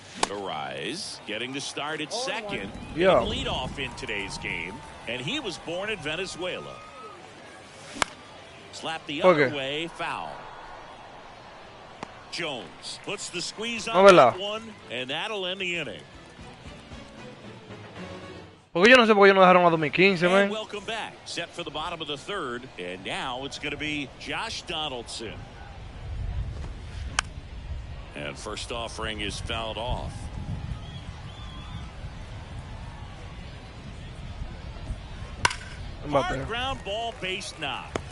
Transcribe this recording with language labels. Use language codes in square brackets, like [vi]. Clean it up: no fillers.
[en] Arias getting the start at second. Yeah. Lead off in today's game, and he was born in Venezuela. Slap the other way, foul. Jones puts the squeeze on that one, and that'll end the inning. [es] Porque yo no sé por qué no dejaron a 2015, man. [en] Welcome back. Set for the bottom of the third, and now it's going to be Josh Donaldson. And first offering is fouled off. Hard ground ball, base knock.